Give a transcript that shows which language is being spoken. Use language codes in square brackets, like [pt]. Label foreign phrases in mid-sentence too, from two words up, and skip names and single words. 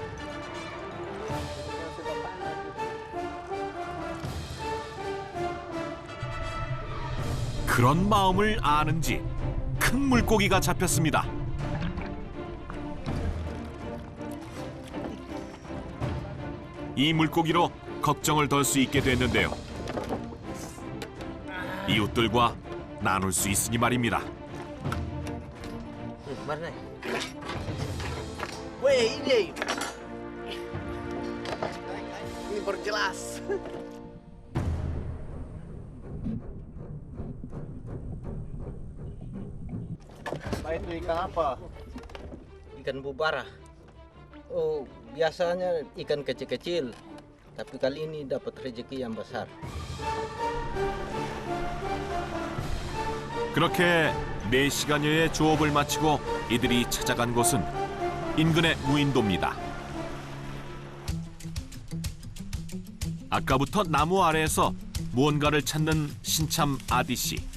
[ko] 그런 마음을 아는지 큰 물고기가 잡혔습니다. 이 물고기로 걱정을 덜 수 있게 됐는데요. 이웃들과 나눌 수 있으니 말입니다. [id] Mana? Weh, ini. Ini berjelas. Pak, itu ikan apa? Ikan bubara. Oh, biasanya ikan kecil-kecil. Tapi kali ini dapat rezeki yang besar. [ko] 그렇게 4시간여의 조업을 마치고 이들이 찾아간 곳은 인근의 무인도입니다. 아까부터 나무 아래에서 무언가를 찾는 신참 아디 씨.